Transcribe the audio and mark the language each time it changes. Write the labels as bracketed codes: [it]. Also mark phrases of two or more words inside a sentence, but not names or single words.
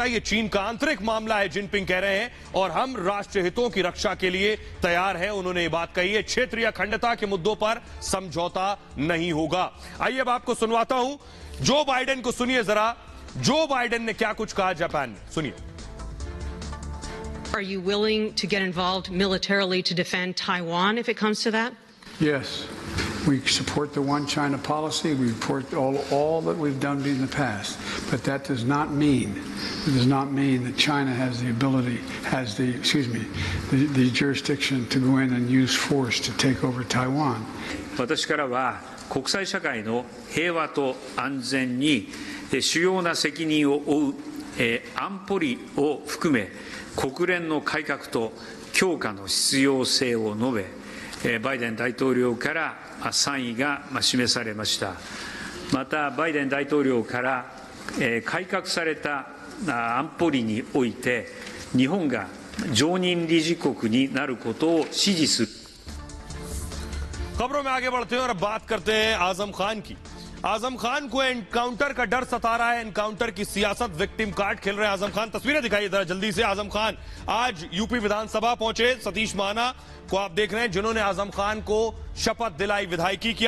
[hi] यह चीन का आंतरिक मामला है, जिनपिंग कह रहे हैं, और हम राष्ट्र हितों की रक्षा के लिए तैयार हैं। उन्होंने ये बात कही है। क्षेत्रीय अखंडता के मुद्दों पर समझौता नहीं होगा। आइए अब आपको सुनवाता हूं जो बाइडेन को। सुनिए जरा, जो बाइडेन ने क्या कुछ कहा जापान में, सुनिए। [en] Are you willing to get involved militarily to defend Taiwan if it comes to that? Yes. We support the one China policy. We support all that we've done in the past. But that does not mean that China has the ability, the jurisdiction to go in and use force to take over Taiwan. [ja] 私からは国際社会の平和と安全に主要な責任を負う安保理を含め国連の改革と強化の必要性を述べ、バイデン大統領から賛意が示されました。またバイデン大統領から改革された安保理において日本が常任理事国になることを支持する。 [hi] खबरों में आगे बढ़ते हैं और अब बात करते हैं आजम खान की। आजम खान को एनकाउंटर का डर सता रहा है। एनकाउंटर की सियासत, [en] victim card [hi] खेल रहे हैं आजम खान। तस्वीरें दिखाइए जरा जल्दी से। आजम खान आज यूपी विधानसभा पहुंचे। सतीश महाना को आप देख रहे हैं, जिन्होंने आजम खान को शपथ दिलाई विधायकी की।